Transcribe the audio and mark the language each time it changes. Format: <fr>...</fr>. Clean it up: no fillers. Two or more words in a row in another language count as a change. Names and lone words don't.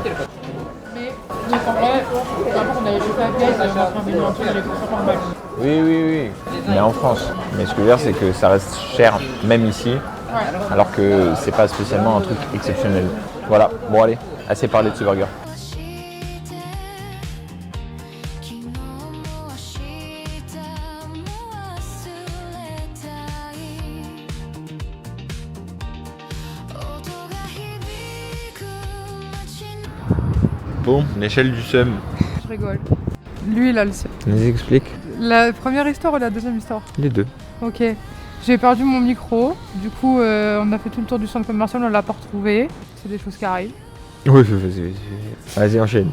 <fr>Mais donc en vrai, par contre, on avait fait pas de gaz, on a fait un menu entier, il est pour 50 balles. Oui, oui, oui. Mais en France. Mais ce que je veux dire, c'est que ça reste cher, même ici, alors que c'est pas spécialement un truc exceptionnel. Voilà, bon allez, assez parlé de ce burger.</fr> <ja>して昨日も明日も忘れたい音が響く街の</ja> <fr>Bon, l'échelle du seum. Je rigole. Lui, il a le seum. Nous explique. La première histoire ou la deuxième histoire? Les deux. Ok. J'ai perdu mon micro. Du coup, on a fait tout le tour du centre commercial, on l'a pas retrouvé. C'est des choses qui arrivent. Oui, vas-y, enchaîne.</fr>